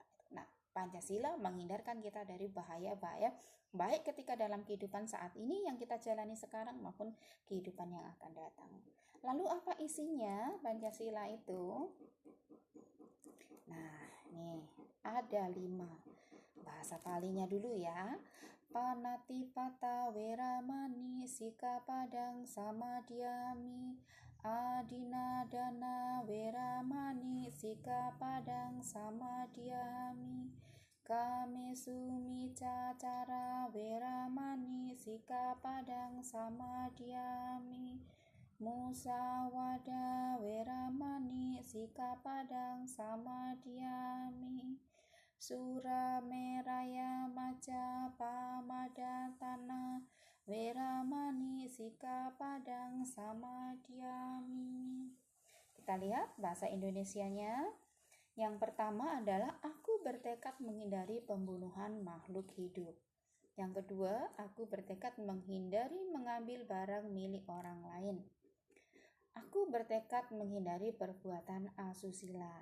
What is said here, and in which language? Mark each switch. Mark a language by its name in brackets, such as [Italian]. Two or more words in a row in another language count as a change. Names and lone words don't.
[Indonesian] Nah, Pancasila menghindarkan kita dari bahaya-bahaya baik ketika dalam kehidupan saat ini yang kita jalani sekarang maupun kehidupan yang akan datang. Lalu apa isinya Pancasila itu? Nah, nih ada 5. Bahasa Palinya dulu ya. [Pali] Panatipata Weramani Sikapadang Samadhyami Adinadana Weramani Sikapadang Samadhyami Kamesumita Cara Weramani Sikapadang Samadhyami Musawada Weramani Sikapadang Samadhyami Surameraya Maja Pamadatana Weramani, Sikapadang, Samadhyami. [Indonesian] Kita lihat bahasa Indonesianya. Yang pertama adalah aku bertekad menghindari pembunuhan makhluk hidup. Yang kedua, aku bertekad menghindari mengambil barang milik orang lain. Aku bertekad menghindari perbuatan asusila.